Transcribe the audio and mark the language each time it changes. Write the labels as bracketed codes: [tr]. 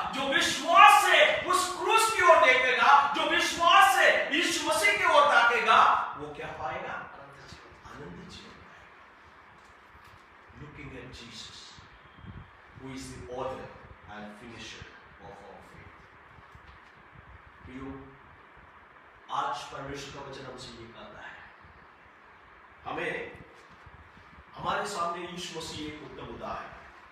[hi] जो विश्वास से उस क्रूस की ओर देखेगा, जो विश्वास से यीशु मसीह की ओर ताकेगा, वो क्या पाएगा? अनंत जीवन। [en] Jesus, who is the author and finisher of our faith. [hi] प्रियो, आज परमेश्वर का वचन हमसे ये कहता है, हमें हमारे सामने यीशु मसीह एक उत्तम उदाहरण है,